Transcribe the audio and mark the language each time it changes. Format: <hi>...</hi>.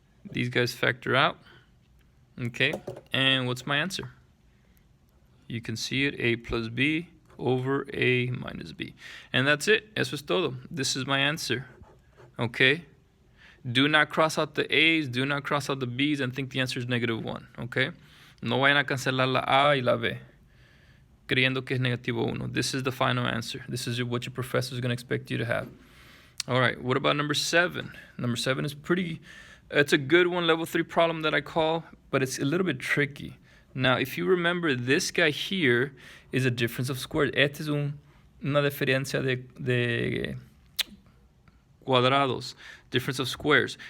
<en>These guys factor out. Okay, and what's my answer? You can see it, a plus b over a minus b. And that's it.</en> <es>Eso es todo.</es> <en>This is my answer. Okay? Do not cross out the a's, do not cross out the b's, and think the answer is -1. Okay?</en> <es>No vayan a cancelar la a y la b, creyendo que es -1.</es> <en>This is the final answer. This is what your professor is going to expect you to have. All right, what about number 7? Number 7 is it's a good one, level 3 problem that I call, but it's a little bit tricky. Now, if you remember, this guy here is a difference of squares.</en> <es>Este es una diferencia de cuadrados,</es> <en>difference of squares.</en>